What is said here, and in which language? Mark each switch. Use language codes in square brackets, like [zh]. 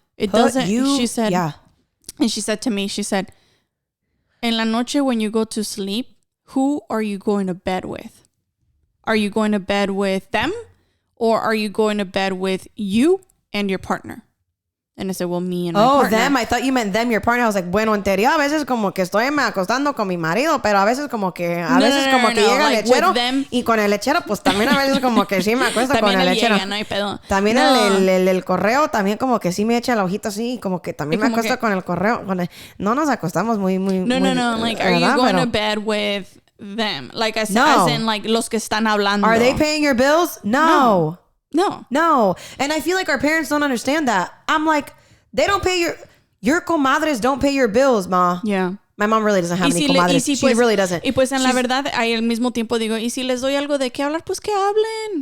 [en] She said, and she said to me, [es] en la noche [en] when you go to sleep, who are you going to bed with? Are you going to bed with them? Or are you going to bed with you and your partner? And I said, well, me and my partner. Oh, them. I thought you meant them, your partner. I was like, [es] bueno, en teoría a veces como que estoy me acostando con mi marido, pero a veces como que llega el lechero y con el lechero pues también a veces como que sí me acuesto con el lechero. No hay pedo. También el correo también como que sí me echa el ojito así y como que también me acuesto con el correo. No nos acostamos muy. No. [en] Like, are you going to bed with them? Like, as in like [es] los que están hablando. [en] Are they paying your bills? No. No. And I feel like our parents don't understand that. I'm like, they don't pay your comadres don't pay your bills, ma. Yeah. My mom really doesn't have any comadres. She really doesn't. [es] Y pues en la verdad, al mismo tiempo digo, y si les doy algo de qué hablar, pues que hablen.